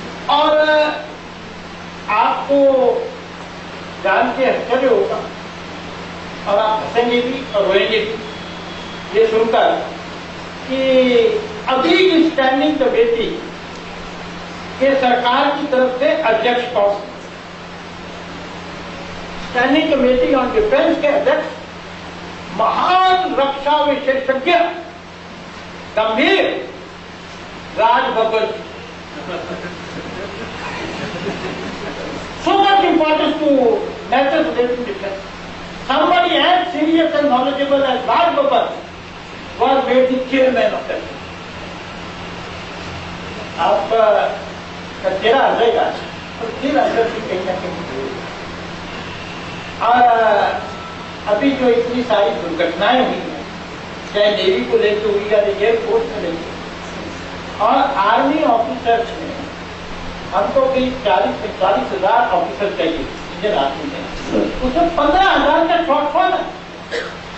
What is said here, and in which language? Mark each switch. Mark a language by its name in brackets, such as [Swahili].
[Hindi] और आपको जान के आश्चर्य होगा और आप हंसेंगे भी और रोएंगे भी ये सुनकर कि अभी की स्टैंडिंग कमेटी के सरकार की तरफ से अध्यक्ष कौन? स्टैंडिंग कमेटी ऑन डिफेंस के अध्यक्ष महान रक्षा विशेषज्ञ गंभीर Raj Babbar. [English] So much importance to matters related to defense. Somebody as serious and knowledgeable as Raj Babbar was made the chairman of that. [Hindi] आप चेहरा हंसेगा तो फिर अंदर भी कहीं ना कहीं। और अभी जो इतनी सारी दुर्घटनाएं हुई हैं, चाहे नेवी को लेकर हुई या एयरफोर्स में लेकर, और आर्मी ऑफिसर्स में हमको भी 40-45 हजार ऑफिसर चाहिए इंडियन आर्मी में, उसमें 15,000 का शॉर्टफॉल है।